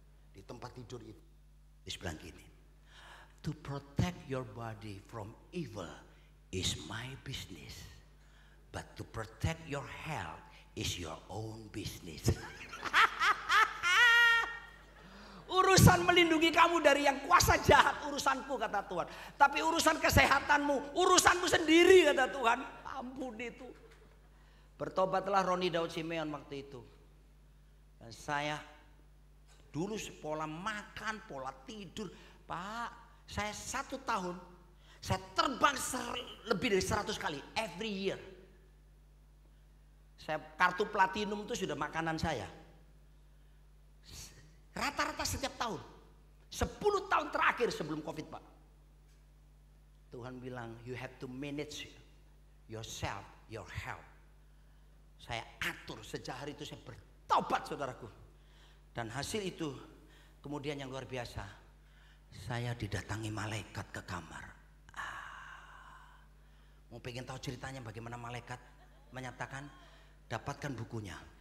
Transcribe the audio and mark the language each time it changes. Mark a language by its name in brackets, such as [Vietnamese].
[Indonesian] Di tempat tidur itu dibilang gini, [English] to protect your body from evil is my business, but to protect your health is your own business. [Indonesian] Urusan melindungi kamu dari yang kuasa jahat urusanku, kata Tuhan. Tapi urusan kesehatanmu urusanmu sendiri, kata Tuhan. Ampun itu. Bertobatlah Roni Daud Simeon waktu itu. Dan saya dulu pola makan, pola tidur, Pak, saya 1 tahun saya terbang lebih dari 100 kali [English] every year. [Indonesian] Saya kartu platinum itu sudah makanan saya. Rata-rata setiap tahun. 10 tahun terakhir sebelum Covid, Pak. Tuhan bilang, [English] you have to manage yourself, your health. [Indonesian] Saya atur sejak hari itu saya bertobat, saudaraku. Dan hasil itu kemudian yang luar biasa. Saya didatangi malaikat ke kamar. Mau pengen tahu ceritanya bagaimana malaikat menyatakan, dapatkan bukunya.